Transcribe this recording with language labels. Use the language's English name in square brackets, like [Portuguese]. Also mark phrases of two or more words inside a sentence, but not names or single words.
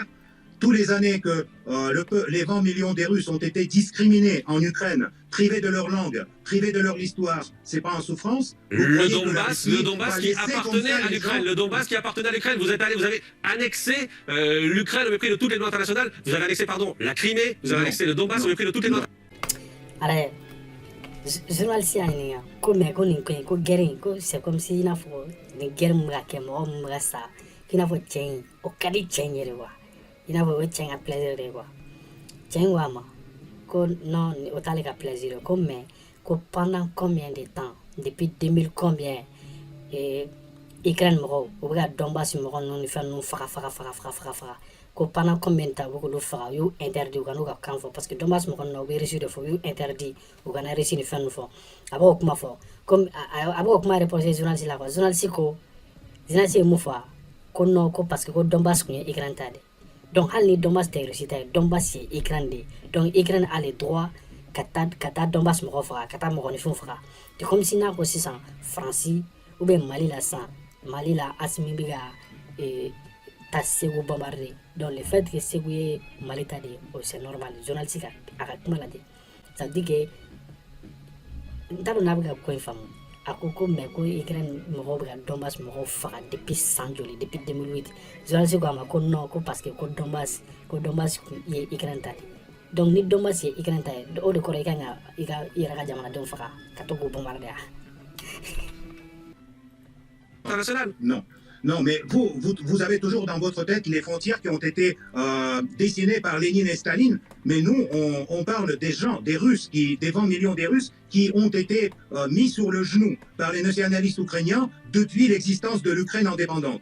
[French] Tous les années que les 20 millions des Russes ont été discriminés en Ukraine, privés de leur langue, privés de leur histoire, c'est pas en souffrance? Le Donbass qui appartenait à l'Ukraine, le Donbass qui appartenait à l'Ukraine, vous avez annexé l'Ukraine au mépris de toutes les lois internationales, vous avez annexé, la Crimée, vous avez annexé le Donbass au mépris de toutes les lois internationales. [Bambara] Journaliste y'a ɲininka ko mais ko nin ko in ko guerre in ko [French] c'est comme si [Bambara] i n'a fɔ nin guerre mun bɛ ka kɛ mɔgɔ mun bɛ ka sa k'i n'a fɔ cɛ in o ka di cɛ in ye [French] de quoi [Bambara] i n'a fɔ o ye cɛ in ka plaisir de ye quoi cɛ in ko a ma ko non o t'ale ka plaisir ye ko mais ko [French] pendant combien de temps depuis 2000 combien [Bambara] Ukraine mɔgɔw u bɛ ka Donbass mɔgɔ ninnu ni fɛn ninnu faga ko [French] pendant combien de temps [Bambara] u bɛ k'olu faga u y'u interdit u ka n'u ka kan fɔ parce que Donbass mɔgɔ ninnu na u bɛ Russie de fɔ u y'u interdit u kana Russie ni fɛn ninnu fɔ a b'o kuma fɔ comme a b'o kuma reposer journaliste la quoi journaliste ye mun fɔ ko non ko [French] parce que [Bambara] ko Donbass kun ye Ukraine ta de donc hali ni Donbass tɛ Russie ta ye Donbass ye Ukraine de ye donc Ukraine [French] a le droit [Bambara] ka taa Donbass mɔgɔ faga ka taa mɔgɔninfinw faga [French] c'est comme si [Bambara] n'a ko sisan France [French] ou bien [Bambara] Mali la sisan Mali la Assimi bɛ ka ta Segu [French] bombarder donc le fait que [Bambara] Segu ye Mali ta de ye [French] c'est normal [Bambara] journaliste a ka kuma lajɛ [French] ça veut dire [Bambara] que n t'a dɔn n'a bɛ ka ko in faamu a ko mais ko Ukraine mɔgɔw bɛ ka Donbass mɔgɔw faga depuis san joli depuis 2008 journaliste ko a ma ko non ko [French] parce que [Bambara] ko Donbass ye Ukraine ta de donc ni Donbass ye Ukraine ta ye o de kɔrɔ i kan ka i yɛrɛ ka jamanadenw faga ka to k'u bombarder [French] Non, mais vous avez toujours dans votre tête les frontières qui ont été dessinées par Lénine et Staline. Mais nous, on parle des gens, des Russes, des 20 millions des Russes qui ont été mis sur le genou par les nationalistes ukrainiens depuis l'existence de l'Ukraine indépendante.